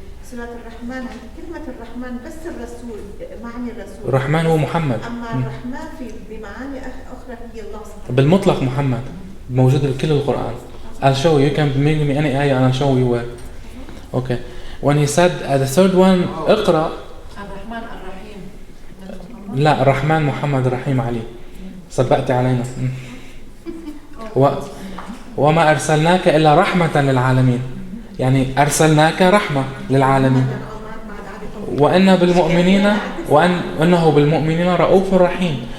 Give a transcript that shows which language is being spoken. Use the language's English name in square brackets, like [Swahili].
[Arabic] سورة الرحمن، كلمة الرحمن بس الرسول معني الرسول. الرحمن هو محمد. أما الرحمن في بمعاني أخرى هي الله سبحانه. بالمطلق محمد موجود بكل القرآن. [English] I'll show you. You can bring me any ayah and I'll show you where. Okay. When he said the third one, [Arabic] اقرأ. الرحمن الرحيم. لا الرحمن محمد الرحيم علي. سبقت علينا. وما أرسلناك إلا رحمة للعالمين. يعني أرسلناك رحمة للعالمين. وأنه بالمؤمنين رؤوف رحيم.